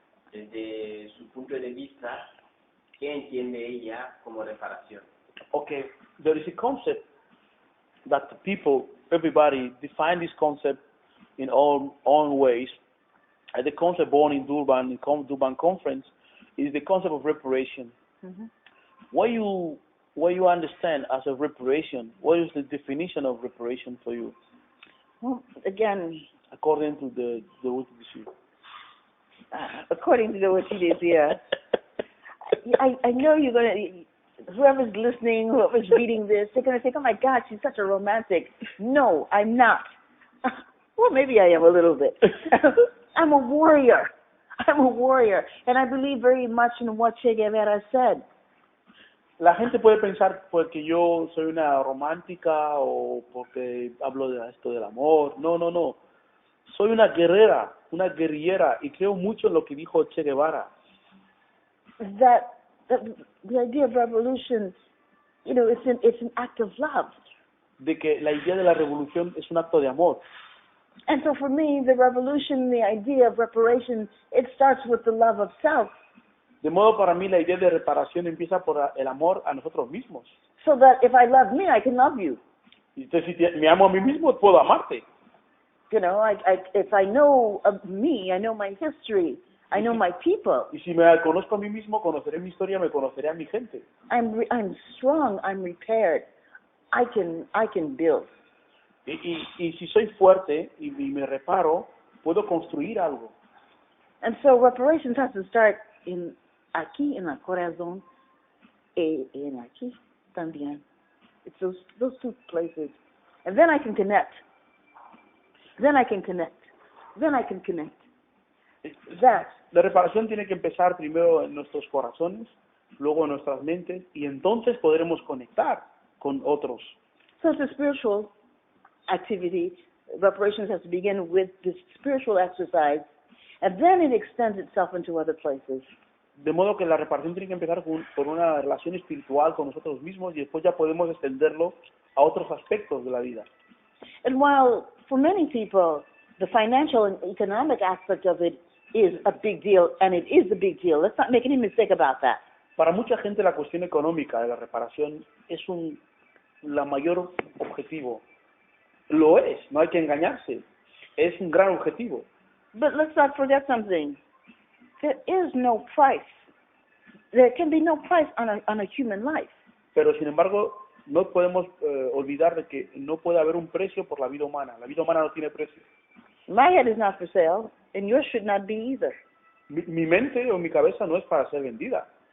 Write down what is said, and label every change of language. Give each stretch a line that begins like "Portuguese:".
Spanish: Desde su punto de vista, ¿qué entiende ella como reparación?
English: Okay, there is a concept that the people, everybody, define this concept in own ways. And the concept born in Durban conference is the concept of reparation. What you understand as a reparation? What is the definition of reparation for you? Well, again, according to the UTDC. According to the UTDC, I know you're gonna. Whoever's listening, whoever's reading this, they're gonna think, "Oh my God, she's such a romantic." No, I'm not. Well, maybe I am a little bit. I'm a warrior. I'm a warrior, and I believe very much in what Che Guevara said.
Spanish: La gente puede pensar porque yo soy una romántica o porque hablo de esto del amor. No, no, no. Soy una guerrera, una guerrillera, y creo mucho en lo que dijo Che Guevara.
English: That the idea of revolution, you know, it's an act of love.
Spanish: De que la idea de la revolución es un acto de amor.
English: And so for me, the revolution, the idea of reparation, it starts with the love of self.
Spanish: De modo, para mí la idea de reparación empieza por el amor a nosotros mismos.
English: So that if I love me, I can love you.
Spanish: Y entonces, si me amo a mí mismo, puedo amarte.
English: You know, if I know of me, I know my history, I know my people.
Spanish: Y si me conozco a mí mismo, conoceré mi historia, me conoceré a mi gente.
English: I'm strong, I'm repaired. I can build.
Spanish: Y si soy fuerte y me reparo, puedo construir algo.
English: And so reparations has to start
Spanish: aquí en el corazón en aquí también.
English: It's those two places. And then I can connect. Then I can connect. Then I can connect.
Spanish: La reparación tiene que empezar primero en nuestros corazones, luego en nuestras mentes, y entonces podremos conectar con otros.
English: So it's a spiritual activity. Reparations has to begin with this spiritual exercise, and then it extends itself into other places.
Spanish: De modo que la reparación tiene que empezar por una relación espiritual con nosotros mismos y después ya podemos extenderlo a otros aspectos de la vida.
English: And while for many people the financial and economic aspect of it is a big deal, and it is a big deal, let's not make any mistake about that.
Spanish: Para mucha gente la cuestión económica de la reparación es la mayor objetivo. Lo es, no hay que engañarse. Es un gran objetivo.
English: But let's not forget something. There is no price. There can be no price on a human life.
Spanish: Pero sin embargo, no podemos olvidar de que no puede haber un precio por la vida humana. La vida humana no tiene precio.
English: My head is not for sale, and yours should not be either.
Spanish: Mi mente o mi cabeza no es para ser vendida.